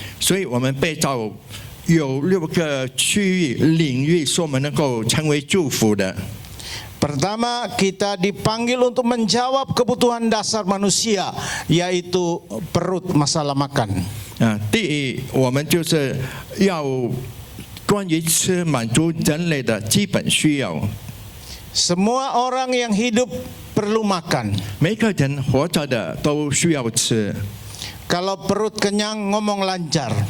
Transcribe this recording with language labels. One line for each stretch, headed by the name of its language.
Chinese: 所以我们被造有6个区域领域，是我们能够成为祝福的。
Indonesian: Pertama, kita dipanggil untuk menjawab kebutuhan dasar manusia, yaitu perut, masalah makan.
Chinese: 第一，我们就是要关于吃满足人类的基本需要。
Indonesian: Semua orang yang hidup perlu makan.
Chinese: 每个人活着的都需要吃。
Indonesian: Kalau perut kenyang, ngomong lancar.